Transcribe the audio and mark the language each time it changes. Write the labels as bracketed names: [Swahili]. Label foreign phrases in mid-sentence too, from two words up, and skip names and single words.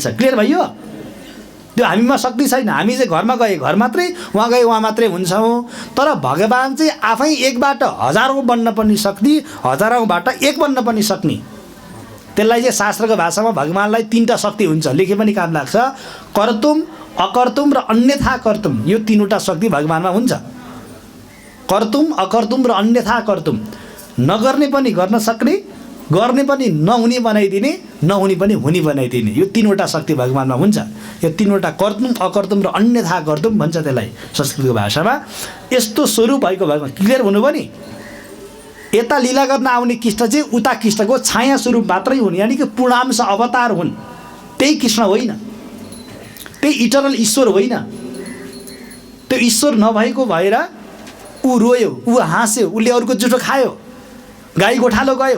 [Nepali] क्लियर भयो? त्यो हामीमा शक्ति छैन। हामी चाहिँ घरमा गए घर मात्रै, वहाँ गए वहाँ मात्रै हुन्छौँ। तर भगवान् चाहिँ आफै एकबाट हजारौँ बन्न पनि सक्ने, हजारौँबाट एक बन्न पनि सक्ने। त्यसलाई चाहिँ शास्त्रको भाषामा भगवान्लाई तीनवटा शक्ति हुन्छ, लेखे पनि काम लाग्छ। [Sanskrit] कर्तुम, अकर्तुम र अन्यथा कर्तुम, [Nepali] यो तीनवटा शक्ति भगवान्मा हुन्छ। [Sanskrit] कर्तुम, अकर्तुम र अन्यथा कर्तुम, [Nepali] नगर्ने पनि गर्न सक्ने, गर्ने पनि नहुने बनाइदिने, नहुने पनि हुने बनाइदिने, यो तीनवटा शक्ति भगवान्मा हुन्छ। यो तीनवटा [Sanskrit] कर्तुम, अकर्तुम [Nepali] र [Sanskrit] अन्यथा कर्तुम [Nepali] भन्छ त्यसलाई संस्कृतको भाषामा। यस्तो स्वरूप भएको भगवान् क्लियर हुनुभयो नि। यता लीला गर्न आउने कृष्ण चाहिँ उता कृष्णको छाया स्वरूप मात्रै हुन्, यानि कि पूर्णांश अवतार हुन्। त्यही कृष्ण होइन, त्यही इटरनल ईश्वर होइन। त्यो ईश्वर नभएको भएर ऊ रोयो, ऊ हाँस्यो, उसले अरूको जुठो खायो, गाई गोठालो गयो।